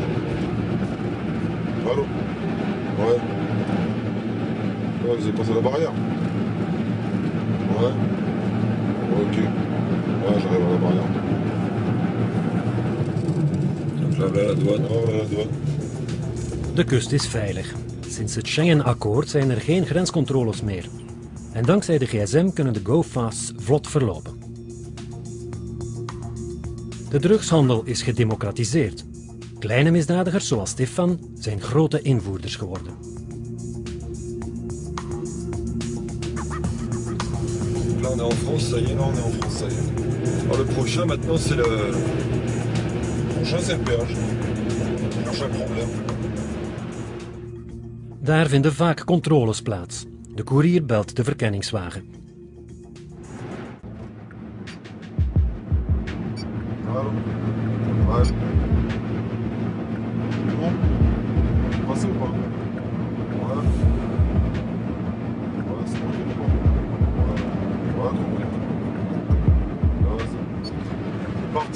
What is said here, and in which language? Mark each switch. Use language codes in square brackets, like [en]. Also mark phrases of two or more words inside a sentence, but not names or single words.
[fr] Allô? Ouais. Ouais, vous avez passé la barrière. Ouais. Ok. Ouais, j'arrive à la barrière. J'avais la douane. Ouais, la douane. [nl] De kust is veilig. Sinds het Schengen-akkoord zijn er geen grenscontroles meer. En dankzij de gsm kunnen de go-fasts vlot verlopen. De drugshandel is gedemocratiseerd. Kleine misdadigers zoals Stefan zijn grote invoerders geworden. [fr] Là, on est en France, ça y est. Là, on est en France, ça y est. Alors, le prochain, maintenant, c'est le... Le prochain, c'est le péage. Le prochain problème. [nl] Daar vinden vaak controles plaats. De koerier belt de verkenningswagen. [fr] Allô? Ouais. C'est bon? Passez ou pas? Ouais. Ouais, c'est bon, j'ai pas. Ouais. Ouais, trop bien. Ouais, c'est parti.